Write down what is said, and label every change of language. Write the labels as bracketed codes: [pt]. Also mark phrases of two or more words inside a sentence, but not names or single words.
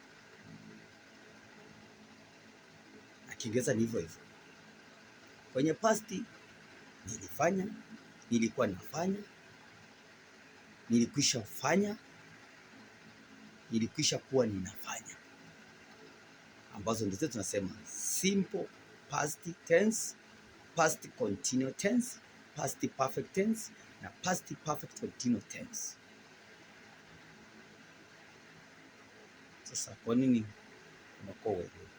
[sw] Na Kiingereza ni hivyo hivyo. Kwenye past nilifanya, nilikuwa nafanya, nilikwisha fanya, nilikwisha kuwa ninafanya. Ambazo ndizo tunasema [en] simple past tense, past continuous tense, past perfect tense na past perfect continuous tense. [sw] Sasa kwa nini unakuwa wewe?